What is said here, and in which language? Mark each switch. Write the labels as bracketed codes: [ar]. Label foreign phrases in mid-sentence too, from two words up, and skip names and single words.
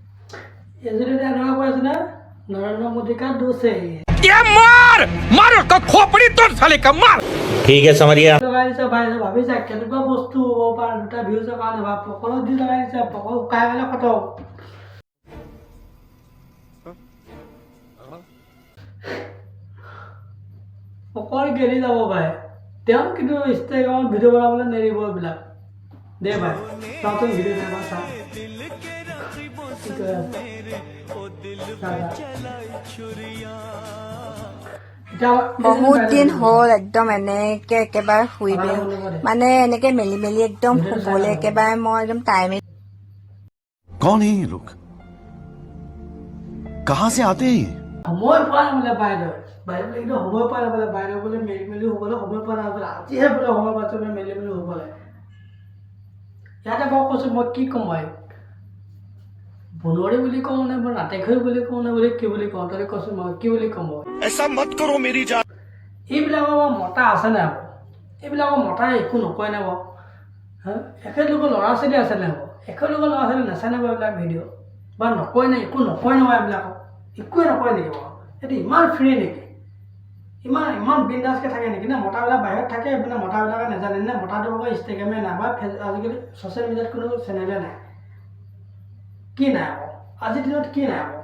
[as] এজনে এনেকুৱা কৈ আছে না নৰেন্দ্ৰ মোদী [hi] का दोष है ये मार का खोपड़ी तोड़ साले का मार। ठीक है समझ गया। [as] লগাইছে ভাই ভাবিছা কেনেকুৱা বস্তু হ'ব পাৰে দুটা ভিউজৰ কাৰণে ভাব পকৰত দি লগাইছে পকৰ উকাই গ'লে খতম পকৰ গেলি যাব ভাই তেওঁ কিন্তু ইনষ্টাগ্ৰামত ভিডিঅ' বনাবলৈ নেৰিব এইবিলাক দে ভাই চাওঁচোন ভিডিঅ' চাবা চা বহুত দিন হ'ল একদম এনেকে একেবাৰে শুই দিওঁ মানে এনেকে মেলি মেলি একদম শুবলৈ একেবাৰে মই একদম টাইমে [hi] कौन है ये लोग कहाँ से आते हैं [as] সময় পোৱা নাছিলে বাইদেউ বাইদেউ কিন্তু সময় পোৱা নাছিলে বাইদেউ বোলে মেলি মেলি শুবলৈ সময় পোৱা নাছিলে আজিহে বোলে সময় পাইছোঁ মেলি মেলি শুবলৈ ইয়াতে বাৰু কৈছোঁ মই কি ক'ম মই বনৱাৰী বুলি কওঁ নে মই নাটেখৈ বুলি কওঁ নে বুলি কি বুলি কওঁ তই কৈছোঁ মই কি বুলি ক'ম [hi] ऐसा मत करो मेरी जान [as] এইবিলাকৰ মতা আছে নাই আকৌ এইবিলাকৰ মতাই একো নকয় নে বাৰু হা একেলোকৰ ল'ৰা ছোৱালী আছে নাই বাৰু একেলোকৰ ল'ৰা ছোৱালী নাচায় নে বাৰু এইবিলাক ভিডিঅ' বা নকয় নে একো নকয় নহয় এইবিলাকক একোৱে নকয় নেকি বাৰু এইটো ইমান ফ্ৰী নেকি ইমান বিন্দাছকৈ থাকে নেকি নে মতাবিলাক বাহিৰত থাকে এইপিনে মতাবিলাকে নাজানে নে মতাটো আকৌ ইনষ্টাগ্ৰামে নাই বা আজিকালি ছ'চিয়েল মিডিয়াত কোনো চেনেলে নাই কি নাই আকৌ আজিৰ দিনত কি নাই আকৌ